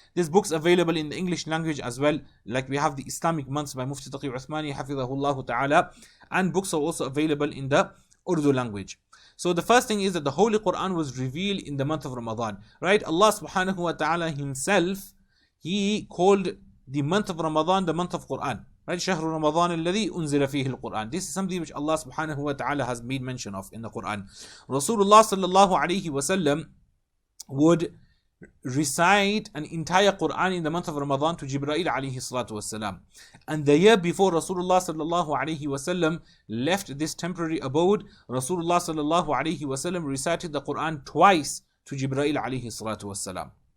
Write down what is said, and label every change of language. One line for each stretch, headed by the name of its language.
English: This book's available in the English language as well, like we have the Islamic months by Mufti Taqi Uthmani hafidhahullah ta'ala, and books are also available in the Urdu language. So the first thing is that the Holy Quran was revealed in the month of Ramadan, right? Allah subhanahu wa ta'ala Himself, He called the month of Ramadan the month of Quran, right?
Arabic: شهر رمضان الذي أنزل فيه القرآن.
English: This is something which Allah subhanahu wa ta'ala has made mention of in the Quran. Rasulullah sallallahu alayhi wasallam would recite an entire Quran in the month of Ramadan to Jibreel alayhi salatu wasalam. And the year before Rasulullah sallallahu alayhi wasallam left this temporary abode, Rasulullah sallallahu alayhi wasallam recited the Quran twice to Jibreel alayhi salatu wasalam.